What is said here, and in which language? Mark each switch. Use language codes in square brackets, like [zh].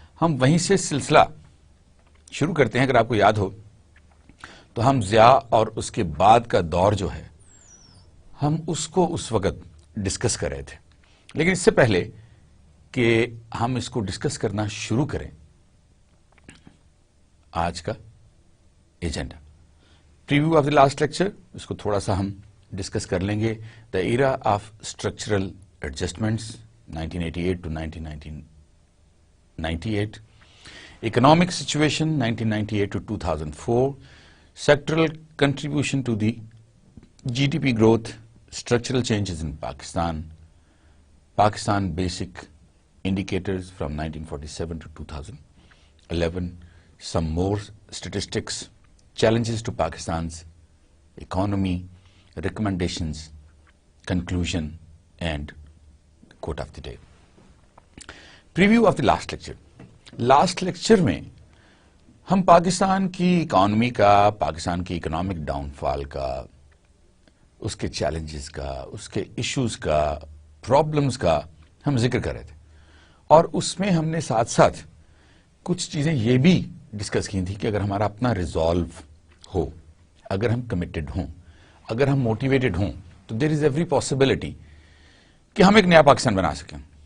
[ur] ہم وہیں سے سلسلہ شروع کرتے ہیں. اگر آپ کو یاد ہو تو ہم ضیاء اور اس کے بعد کا دور جو ہے ہم اس کو اس وقت ڈسکس کر رہے تھے. لیکن اس سے پہلے کہ ہم اس کو ڈسکس کرنا شروع کریں، آج کا agenda preview of the last lecture, اس کو تھوڑا سا ہم ڈسکس کر لیں گے. [en] The era of structural adjustments 1988 to 1998، economic situation 1998 to 2004, sectoral contribution to the GDP growth, structural changes in Pakistan, Pakistan basic indicators from 1947 to 2011, some more statistics, challenges to Pakistan's economy, recommendations, conclusion, and quote of the day. Preview of the last lecture. [ur] Last lecture میں ہم پاکستان کی economy کا، پاکستان کی economic down فال کا، اس کے challenges کا، اس کے issues کا، پرابلمز کا ہم ذکر کر رہے تھے. اور اس میں ہم نے ساتھ ساتھ کچھ چیزیں یہ بھی ڈسکس کی تھی کہ اگر ہمارا اپنا ریزالو ہو، اگر ہم کمیٹڈ ہوں، اگر ہم موٹیویٹڈ ہوں، تو دیر از ایوری پاسبلٹی کہ ہم ایک نیا پاکستان بنا سکیں.